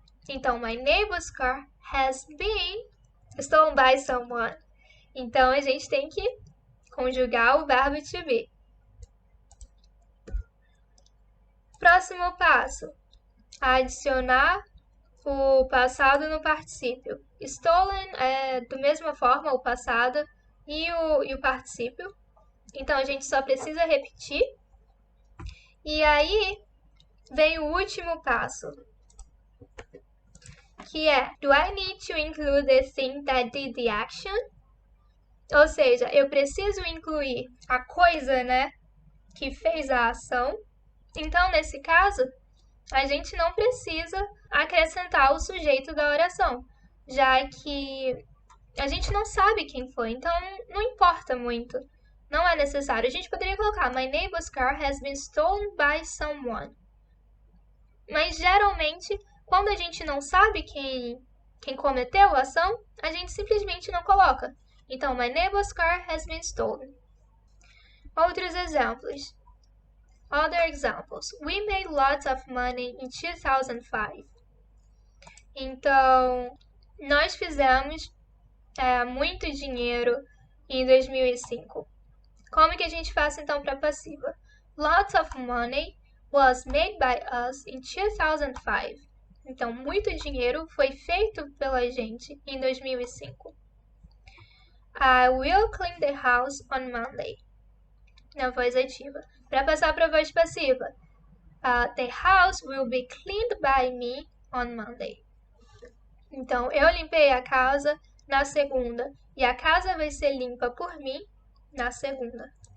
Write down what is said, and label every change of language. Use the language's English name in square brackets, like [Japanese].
[English] Então, my neighbor's car has been stolen by someone. [Portuguese] Então, a gente tem que conjugar o verbo to be. Próximo passo. Adicionar o passado no particípio. Stolen é da mesma forma o passado e o particípio. Então, a gente só precisa repetir. E aí, vem o último passo, que é do [English] I need to include the thing that did the action? [Portuguese] Ou seja, eu preciso incluir a coisa, né, que fez a ação. Então, nesse caso, a gente não precisa acrescentar o sujeito da oração, já que a gente não sabe quem foi, então não importa muito. Não é necessário. A gente poderia colocar [English] My neighbor's car has been stolen by someone. [Portuguese] Mas geralmente, quando a gente não sabe quem cometeu a ação, a gente simplesmente não coloca. [English] Então, My neighbor's car has been stolen. [Portuguese] Outros exemplos. [English] Other examples. We made lots of money in 2005. [Portuguese] Então, nós fizemos muito dinheiro em 2005. Como que a gente faz então para passiva? [English] Lots of money was made by us in 2005. [Portuguese] Então, muito dinheiro foi feito pela gente em 2005. [English] I will clean the house on Monday. [Portuguese] Na voz ativa. Para passar para a voz passiva. [English] The house will be cleaned by me on Monday. [Portuguese] Então, eu limpei a casa na segunda e a casa vai ser limpa por mim na segunda.